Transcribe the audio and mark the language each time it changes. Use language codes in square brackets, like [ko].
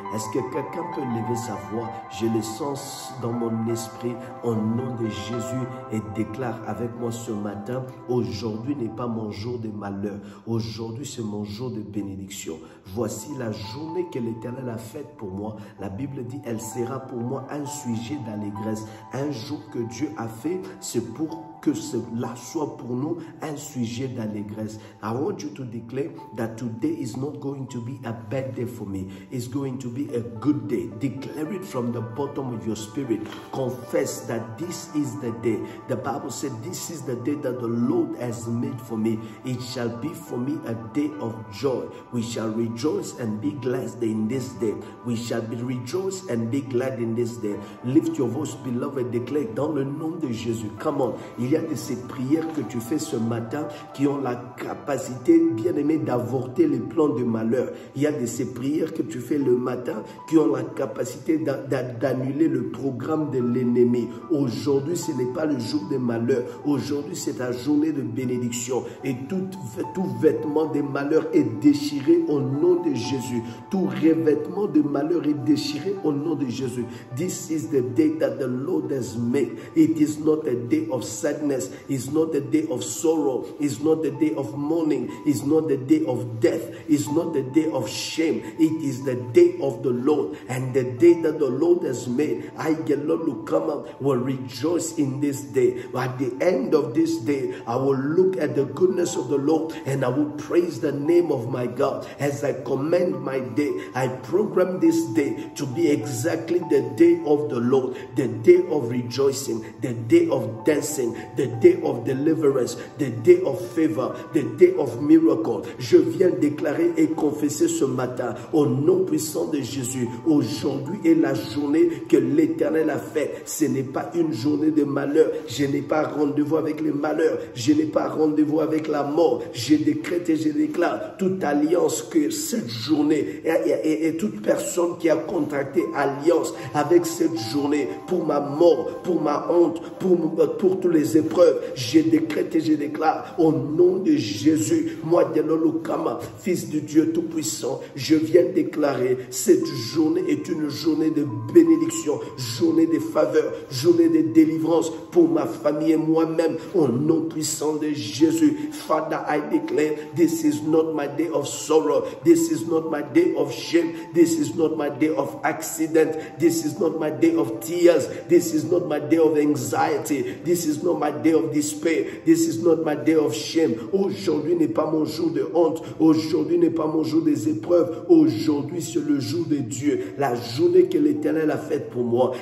[fr] Est-ce que quelqu'un peut lever sa voix? Je le sens dans mon esprit au nom de Jésus et déclare avec moi ce matin, aujourd'hui n'est pas mon jour de malheur, aujourd'hui c'est mon jour de bénédiction. Voici la journée que l'Éternel a faite pour moi. La Bible dit, elle sera pour moi un sujet d'allégresse. Un jour que Dieu a fait, c'est pour que cela soit pour nous un sujet d'allégresse. [en] I want you to declare that today is not going to be a bad day for me. It's going to be a good day. Declare it from the bottom of your spirit. Confess that this is the day. The Bible said this is the day that the Lord has made for me. It shall be for me a day of joy. We shall rejoice and be glad in this day. We shall be rejoice and be glad in this day. Lift your voice, beloved, declare [fr] dans le nom de Jésus. [en] Come on. [fr] Il y a de ces prières que tu fais ce matin qui ont la capacité, bien aimé, d'avorter les plans de malheur. Il y a de ces prières que tu fais le matin qui ont la capacité d'annuler le programme de l'ennemi. Aujourd'hui, ce n'est pas le jour de malheur. Aujourd'hui, c'est ta journée de bénédiction. Et tout vêtement de malheur est déchiré au nom de Jésus. Tout revêtement de malheur est déchiré au nom de Jésus. [en] This is the day that the Lord has made. It is not a day of sadness. It's not the day of sorrow. It's not the day of mourning. It's not the day of death. It's not the day of shame. It is the day of the Lord. And the day that the Lord has made, I, the Lord, will come up, will rejoice in this day. At the end of this day, I will look at the goodness of the Lord and I will praise the name of my God. As I commend my day, I program this day to be exactly the day of the Lord, the day of rejoicing, the day of dancing, the day of deliverance, the day of favor, the day of miracle. [fr] Je viens déclarer et confesser ce matin au nom puissant de Jésus. Aujourd'hui est la journée que l'Éternel a faite. Ce n'est pas une journée de malheur. Je n'ai pas rendez-vous avec les malheurs. Je n'ai pas rendez-vous avec la mort. Je décrète et je déclare toute alliance que cette journée et toute personne qui a contracté alliance avec cette journée pour ma mort, pour ma honte, pour tous les épreuves, je décrète et je déclare au nom de Jésus, moi Delolokama, Fils de Dieu Tout-Puissant, je viens déclarer cette journée est une journée de bénédiction, journée de faveur, journée de délivrance pour ma famille et moi-même au nom puissant de Jésus. [en] Father, I declare this is not my day of sorrow, this is not my day of shame, this is not my day of accident, this is not my day of tears, this is not my day of anxiety, this is not my day of despair, this is not my day of shame. [fr] Aujourd'hui n'est pas mon jour de honte, aujourd'hui n'est pas mon jour des épreuves, aujourd'hui c'est le jour de Dieu, la journée que l'Éternel a faite pour moi.